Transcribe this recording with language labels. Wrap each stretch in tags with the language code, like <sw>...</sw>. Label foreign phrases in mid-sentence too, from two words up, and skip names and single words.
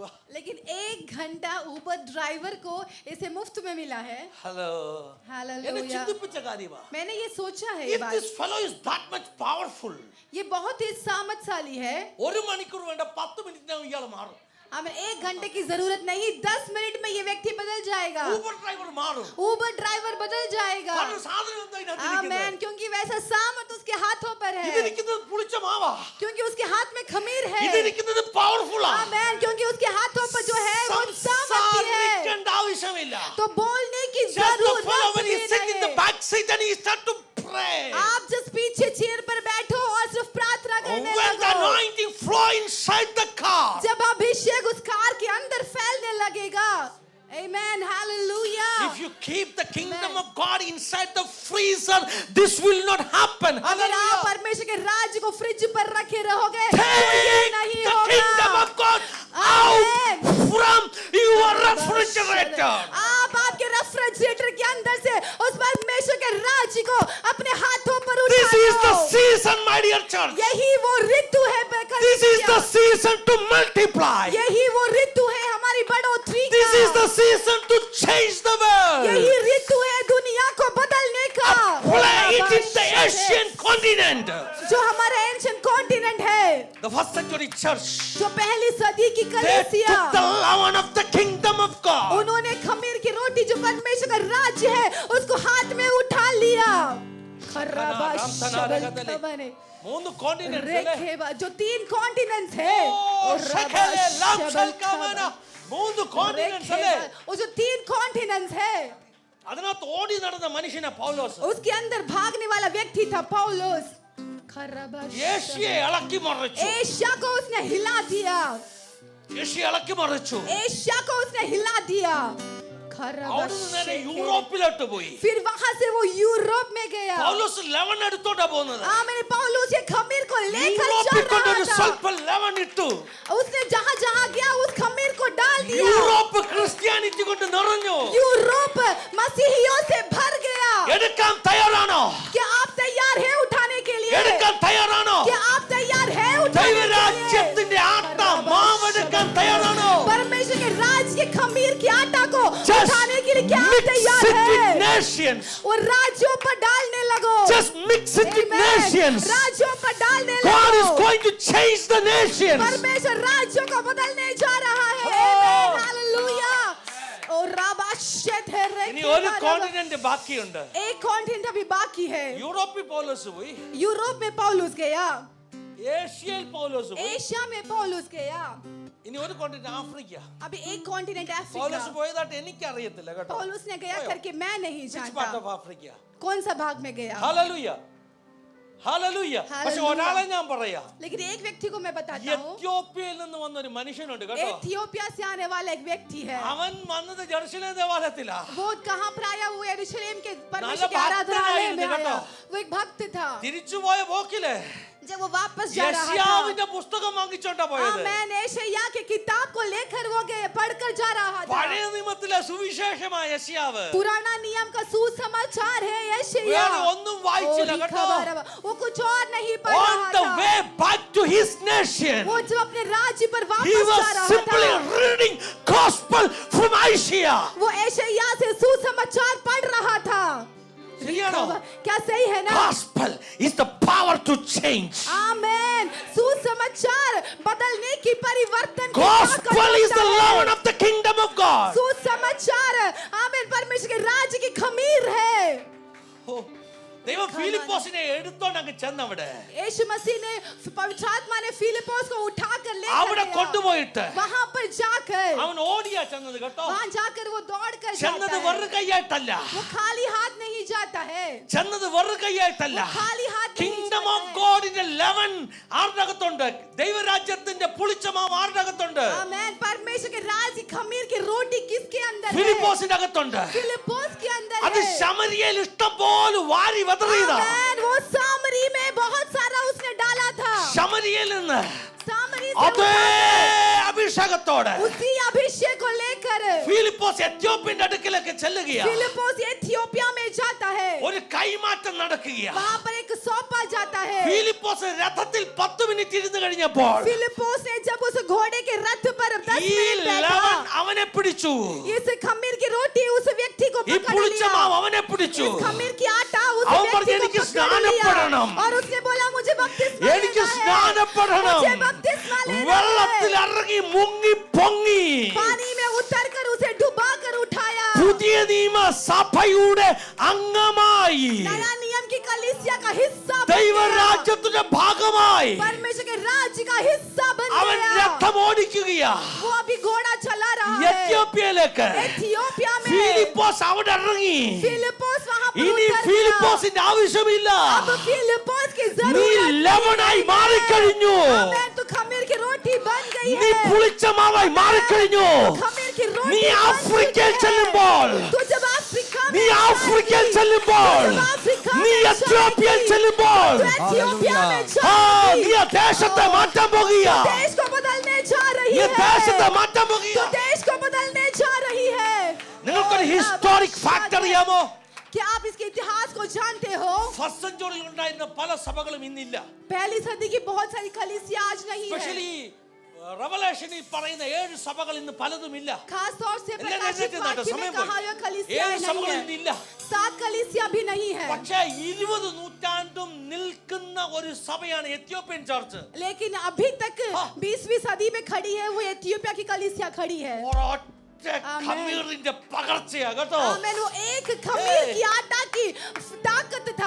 <hi>लेकिन 1 घंटा उबर ड्राइवर को इसे मुफ्त में मिला है</hi> <ml>ഹലോ, എന്നെ</ml> <hi>हालेलुया</hi> <ml>ചിന്തിപ്പിച്ച കാര്യമാ.</ml> <hi>मैंने ये सोचा है ये</hi> <en>If</en> <hi>बात</hi> <en>this fellow is that much powerful,</en> <hi>ये बहुत ही सामर्थशाली है</hi> <ml>1 മണിക്കൂർ വേണ്ട 10 മിനിറ്റിനകം ഇയാൾ മാറും.</ml> <hi>हमें 1 घंटे की जरूरत नहीं, 10 मिनट में ये व्यक्ति बदल जाएगा।</hi> <ml>ഊബർ ഡ്രൈവർ മാറും.</ml> <hi>ऊबर ड्राइवर बदल जाएगा।</hi> <ml>കാരണം സാധനം എന്താ ഇതിനകത്ത് ഇരിക്കുന്നത്?</ml> <hi>आमेन, क्योंकि वैसा सामर्थ उसके हाथों पर है,</hi> <ml>ഇതിരിക്കുന്നത് പുളിച്ച മാവാ.</ml> <hi>क्योंकि उसके हाथ में खमीर है।</hi> <ml>ഇതിരിക്കുന്നത് പവർഫുള്ളാ.</ml> <hi>आमेन, क्योंकि उसके हाथों पर जो है वो सामर्थ्य है,</hi> <ml>സംസാരിക്കേണ്ട ആവശ്യമില്ല.</ml> <hi>तो बोलने की</hi> <en>Just to</en> <hi>जरूरत</hi> <en>follow when he sit in the</en> <hi>नहीं।</hi> <en>back seat and he start to pray.</en> <hi>आप जिस पीछे चेयर पर बैठो और सिर्फ प्रार्थना करने</hi> <en>When the</en> <hi>लगो,</hi> <en>anointing flow inside the car,</en> <hi>जब अभिषेक उस कार के अंदर फैलने लगेगा। Amen, hallelujah।</hi> <en>if you keep the kingdom of God inside the freezer, this will not happen.</en> <hi>अगर आप Hallelujah. परमेश्वर के राज्य को फ्रिज पर रखे रहोगे तो ये</hi> <en>Take</en> <hi>नहीं</hi> <en>the kingdom</en> <hi>होगा।</hi> <en>of God</en> <hi>Amen।</hi> <en>out from your refrigerator.</en> <hi>आप आपके रेफ्रिजरेटर के अंदर से उस परमेश्वर के राज्य को अपने हाथों पर</hi> <en>This is the</en> <hi>उठाओ।</hi> <en>season, my dear church.</en> <hi>यही वो ऋतु है</hi> <en>This is the season to multiply.</en> <hi>यही वो ऋतु है हमारी बढ़ोतरी</hi> <en>This is</en> <hi>का।</hi> <en>the season to change the world.</en> <hi>यही ऋतु है दुनिया को बदलने का।</hi> <en>Play it in the Asian continent.</en> <hi>जो हमारा</hi> <en>ancient continent</en> <hi>है,</hi> <en>The first century church,</en> <hi>जो पहली सदी की</hi> <en>they</en> <hi>कलीसिया,</hi> <en>took the leaven of the kingdom of God.</en> <hi>उन्होंने खमीर की रोटी जो परमेश्वर का राज्य है उसको हाथ में उठा लिया। खराबा शबल</hi> <ml>മൂന്ന് continents അല്ലേ?</ml> <hi>रेखेबा, जो 3 कॉन्टिनेंट्स है,</hi> <ml>ഓ, ശകലെ, ലാം, ശൽക്കാമന. മൂന്ന് continents അല്ലേ?</ml> <hi>वो जो 3 कॉन्टिनेंट्स है,</hi> <ml>അതിനകത്ത് ഓടി നടന്ന മനുഷ്യനാ പൗലോസ്.</ml> <hi>उसके अंदर भागने वाला व्यक्ति था पौलुस। खराबा</hi> <ml>യേശുയെ ഇളക്കി മറിച്ചു.</ml> <hi>एशिया को उसने हिला दिया,</hi> <ml>യേശുയെ ഇളക്കി മറിച്ചു.</ml> <hi>एशिया को उसने हिला दिया।</hi> <ml>അവിടുന്ന് നേരെ യൂറോപ്പിലോട്ട് പോയി.</ml> <hi>फिर वहां से वो यूरोप में गया।</hi> <ml>പൗലോസ് ലെവൻ എടുത്തോണ്ടാ പോകുന്നത്.</ml> <hi>मैंने पौलुस ये खमीर को लेकर</hi> <ml>യൂറോപ്പിൽ</ml> <hi>चल</hi> <ml>കൊണ്ടൊരു</ml> <hi>रहा था।</hi> <ml>സ്വല്പ ലെവൻ ഇട്ടു.</ml> <hi>उसने जहां जहां गया उस खमीर को डाल दिया।</hi> <ml>യൂറോപ്പ് ക്രിസ്ത്യാനിറ്റി കൊണ്ട് നിറഞ്ഞു.</ml> <hi>यूरोप मसीहियों से भर गया।</hi> <ml>എടുക്കാൻ തയ്യാറാണോ?</ml> <hi>क्या आप तैयार हैं उठाने के लिए?</hi> <ml>എടുക്കാൻ തയ്യാറാണോ?</ml> <hi>क्या आप तैयार हैं उठाने के लिए?</hi> <ml>ദൈവരാജ്യത്തിന്റെ ആട്ട മാവെടുക്കാൻ തയ്യാറാണോ?</ml> <hi>परमेश्वर के राज्य के खमीर के आटा को</hi> <en>Just</en> <hi>उठाने के लिए क्या आप</hi> <en>mix</en> <hi>तैयार</hi> <en>it with</en> <hi>हैं?</hi> <en>nations.</en> <hi>और राज्यों पर डालने लगो।</hi> <en>Just mix it with</en> <hi>Amen।</hi> <en>nations.</en> <hi>राज्यों पर डालने</hi> <en>God is</en> <hi>लगो।</hi> <en>going to change the nations.</en> <hi>परमेश्वर राज्यों को बदलने जा रहा है। Oh। Amen। Hallelujah। और राबाशेत है रे</hi> <ml>ഇനി ഒരു കോണ്ടിനെന്റ് ബാക്കിയുണ്ട്.</ml> <hi>एक कॉन्टिनेंट अभी बाकी है।</hi> <ml>യൂറോപ്പിൽ പൗലോസ് പോയി.</ml> <hi>यूरोप में पौलुस गया,</hi> <ml>ഏഷ്യയിൽ പൗലോസ് പോയി.</ml> <hi>एशिया में पौलुस गया,</hi> <ml>ഇനി ഒരു കോണ്ടിനെന്റ് ആഫ്രിക്ക.</ml> <hi>अभी एक कॉन्टिनेंट</hi> <ml>പൗലോസ്</ml> <hi>अफ्रीका।</hi> <ml>പോയതായിട്ട് എനിക്ക് അറിയത്തില്ല കേട്ടോ.</ml> <hi>पौलुस ने गया</hi> <ml>പോയോ?</ml> <hi>करके मैं नहीं</hi> <en>Which part</en> <hi>जानता</hi> <en>of Africa?</en> <hi>कौन सा भाग में गया,</hi> <ml>ഹല്ലേലൂയ. ഹല്ലേലൂയ. പക്ഷെ</ml> <hi>Hallelujah।</hi> <ml>ഒരാളെ ഞാൻ പറയാ.</ml> <hi>लेकिन एक व्यक्ति को मैं बताता हूँ।</hi> <ml>എത്യോപ്യയിൽ നിന്ന് വന്ന ഒരു മനുഷ്യനുണ്ട് കേട്ടോ.</ml> <hi>एथियोपिया से आने वाला एक व्यक्ति है।</hi> <ml>അവൻ വന്നത് ജെറുസലേം ദേവാലയത്തിലാ.</ml> <hi>वो कहाँ पर आया? वो यरूशलेम के नाला परमेश्वर के भक्त आराधनालय में आया, आया। वो एक भक्त था।</hi> <ml>തിരിച്ചുപോയ പോക്കില്</ml> <hi>जब वो वापस जा रहा था,</hi> <ml>യശയാവിന്റെ പുസ്തകം വാങ്ങിച്ചോണ്ടാ പോയത്.</ml> <hi>मैंने एशिया की किताब को लेकर वो गए, पढ़कर जा रहा था।</hi> <ml>പഴയ നിയമത്തിലെ സുവിശേഷമായ യശയാവ്.</ml> <hi>पुराना नियम का सुसमाचार है यशायाह।</hi> <ml>വേറെ ഒന്നും വായിച്ചില്ല</ml> <hi>और</hi> <ml>കേട്ടോ.</ml> <hi>खबर है, वो कुछ और नहीं पढ़</hi> <en>On</en> <hi>रहा</hi> <en>the</en> <hi>था।</hi> <en>way back to his nation,</en> <hi>वो जब अपने राज्य पर</hi> <en>he</en> <hi>वापस</hi> <en>was</en> <hi>जा रहा</hi> <en>simply</en> <hi>था,</hi> <en>reading gospel from Isaiah.</en> <hi>वो एशिया से सुसमाचार पढ़ रहा था।</hi> <ml>ശരിയാണോ?</ml> <hi>क्या सही है ना?</hi> <en>Gospel is the power to change.</en> <hi>आमेन। सुसमाचार बदलने की, परिवर्तन की</hi> <en>Gospel</en> <hi>ताकत</hi> <en>is the</en> <hi>होता है।</hi> <en>leaven of the kingdom of God.</en> <hi>सुसमाचार आमेन परमेश्वर के राज्य की खमीर है।</hi> <ml>ഓ, ദൈവം ഫിലിപ്പോസിനെ എടുത്തോണ്ട് അങ്ങ് ചെന്നവിടെ.</ml> <hi>यीशु मसीह ने, पवित्र आत्मा ने फिलिपोस को उठाकर ले</hi> <ml>അവിടെ കൊണ്ടുപോയിട്ട്</ml> <hi>वहां पर जाकर,</hi> <ml>അവൻ ഓടിയാ ചെന്നത് കേട്ടോ.</ml> <hi>वहां जाकर वो दौड़ कर जाता</hi> <ml>ചെന്നത്</ml> <hi>है।</hi> <ml>വെറു കൈയായിട്ടല്ല.</ml> <hi>वो खाली हाथ नहीं जाता है।</hi> <ml>ചെന്നത് വെറു കൈയായിട്ടല്ല.</ml> <hi>वो खाली हाथ नहीं</hi> <ml>കിങ്ഡം</ml> <hi>जाता</hi> <ml>ഓഫ്</ml> <hi>है।</hi> <ml>ഗോഡിന്റെ ലെവൻ ആരുടെ ദൈവരാജ്യത്തിന്റെ പുളിച്ചമാവ് ആരുടെ അകത്തുണ്ട്?</ml> <hi>आमेन। परमेश्वर के राज्य की खमीर की रोटी किसके अंदर है?</hi> <ml>ഫിലിപ്പോസിന്റെ അകത്തുണ്ട്.</ml> <hi>फिलिपोस के अंदर</hi> <ml>അത്</ml> <hi>है।</hi> <ml>ശമരിയയിൽ ഇഷ്ടം പോലെ വാരി വതറിയതാ.</ml> <hi>आमेन। वो सामरी में बहुत सारा उसने डाला था।</hi> <ml>ശമരിയയിൽ നിന്ന്</ml> <hi>सामरी से</hi> <ml>അതേ</ml> <hi>उठाकर,</hi> <ml>അഭിഷേകത്തോടെ</ml> <hi>उसी अभिषेक को लेकर</hi> <ml>ഫിലിപ്പോസ് എത്യോപ്യന്റെ അടുക്കിലേക്ക് ചെല്ലുകയാ.</ml> <hi>फिलिपोस एथियोपिया में जाता है।</hi> <ml>ഒരു കൈമാറ്റം നടക്കുകയാ.</ml> <hi>वहां पर एक सौंपा जाता है।</hi> <ml>ഫിലിപ്പോസ് രഥത്തിൽ 10 മിനിറ്റ് ഇരുന്ന് കഴിഞ്ഞപ്പോൾ</ml> <hi>फिलिपोस ने जब उस घोड़े के रथ पर 10</hi> <ml>ഈ</ml> <hi>मिनट</hi> <ml>ലെവൻ</ml> <hi>बैठा,</hi> <ml>അവനെ പിടിച്ചു.</ml> <hi>इस खमीर की रोटी उस व्यक्ति को</hi> <ml>ഈ</ml> <hi>पकड़</hi> <ml>പുളിച്ചമാവ്</ml> <hi>लिया।</hi> <ml>അവനെ പിടിച്ചു.</ml> <hi>इस खमीर की आटा उस</hi> <ml>അവൻ</ml> <hi>व्यक्ति</hi> <ml>പറഞ്ഞു,</ml> <hi>को</hi> <ml>"എനിക്ക്</ml> <hi>पकड़ लिया।"</hi> <ml>സ്നാനപ്പെടണം.</ml> <hi>और उसने बोला मुझे बपतिस्मा</hi> <ml>എനിക്ക്</ml> <hi>लेना है।</hi> <ml>സ്നാനപ്പെടണം.</ml> <hi>मुझे बपतिस्मा नहीं</hi> <ml>വെള്ളത്തിൽ</ml> <hi>रहे।</hi> <ml>ഇറങ്ങി മുങ്ങി പൊങ്ങി</ml> <hi>पानी में उतर कर उसे डुबा कर उठाया।</hi> <ml>പുതിയ നിയമ സഭയുടെ അംഗമായി</ml> <hi>नया नियम की कलीसिया का हिस्सा बन गया।</hi> <ml>ദൈവരാജ്യത്തിന്റെ ഭാഗമായി</ml> <hi>परमेश्वर के राज्य का हिस्सा बन</hi> <ml>അവൻ</ml> <hi>गया।</hi> <ml>രഥം ഓടിക്കുകയാ</ml> <hi>वो अभी घोड़ा चला रहा है</hi> <ml>എത്യോപ്യയിലേക്ക്.</ml> <hi>एथियोपिया में।</hi> <ml>ഫിലിപ്പോസ് അവിടെ ഇറങ്ങി.</ml> <hi>फिलिपोस वहां पर</hi> <ml>ഇനി</ml> <hi>उतर गया।</hi> <ml>ഫിലിപ്പോസിന്റെ ആവശ്യമില്ല.</ml> <hi>अब फिलिपोस की</hi> <ml>നീ</ml> <hi>जरूरत</hi> <ml>ലവണായി മാറിക്കഴിഞ്ഞു.</ml> <hi>आमेन। तो खमीर की रोटी बन गई</hi> <ml>നീ</ml> <hi>है।</hi> <ml>പുളിച്ച മാവായി മാറിക്കഴിഞ്ഞു.</ml> <hi>खमीर की रोटी</hi> <ml>നീ</ml> <hi>बन</hi> <ml>ആഫ്രിക്കയിൽ</ml> <hi>चुकी है।</hi> <ml>ചെല്ലുമ്പോൾ</ml> <hi>तो जब अफ्रीका</hi> <ml>നീ</ml> <hi>में</hi> <ml>ആഫ്രിക്കയിൽ</ml> <hi>जाएगी,</hi> <ml>ചെല്ലുമ്പോൾ</ml> <hi>तो जब अफ्रीका</hi> <ml>നീ</ml> <hi>में</hi> <ml>എത്യോപ്യയിൽ</ml> <hi>जाएगी,</hi> <ml>ചെല്ലുമ്പോൾ</ml> <hi>तो एथियोपिया में</hi> <ml>ആ</ml> <hi>जाएगी,</hi> <ml>നീ ആ ദേശത്തെ മാറ്റാൻ പോകുക.</ml> <hi>देश को बदलने जा रही</hi> <ml>നീ</ml> <hi>है।</hi> <ml>ദേശത്തെ മാറ്റാൻ പോകുക.</ml> <hi>तो देश को बदलने जा रही है।</hi> <ml>നിങ്ങൾക്കൊരു</ml> <en>historic fact</en> <ml>അറിയാമോ?</ml> <hi>क्या आप इसके इतिहास को जानते हो?</hi> <ml>ഫസ്റ്റ് സെഞ്ചുറിയിൽ ഉണ്ടായിരുന്ന പല സഭകളും ഇന്നില്ല.</ml> <hi>पहली सदी की बहुत सारी कलीसिया आज नहीं है।</hi> <ml>സ്പെഷ്യലി റെവലേഷനിൽ പറയുന്ന 7 സഭകൾ ഇന്ന് പലതുമില്ല.</ml> <hi>खास तौर से</hi> <ml>എല്ലാവരും</ml> <hi>प्रकाशित</hi> <ml>എഴുന്നേറ്റ് നിന്നോട്ടെ,</ml> <hi>वाक्य में</hi> <ml>സമയം</ml> <hi>कहा</hi> <ml>പോയി.</ml> <hi>यह कलीसिया 7 नहीं</hi> <ml>സഭകൾ</ml> <hi>है।</hi> <ml>ഇന്നില്ല.</ml> <hi>7 कलीसिया भी नहीं है।</hi> <ml>പക്ഷേ 20 നൂറ്റാണ്ടും നിൽക്കുന്ന ഒരു സഭയാണ് എത്യോപ്യൻ ചർച്ച്.</ml> <hi>लेकिन अभी तक हाँ। 20वीं सदी में खड़ी है वो एथियोपिया की कलीसिया खड़ी है।</hi> <ml>ഒരൊറ്റ ആമേൻ. ഖമീറിന്റെ പകർച്ചയാ കേട്ടോ.</ml> <hi>आमेन। वो एक खमीर Hey. की आटा की ताकत था।</hi>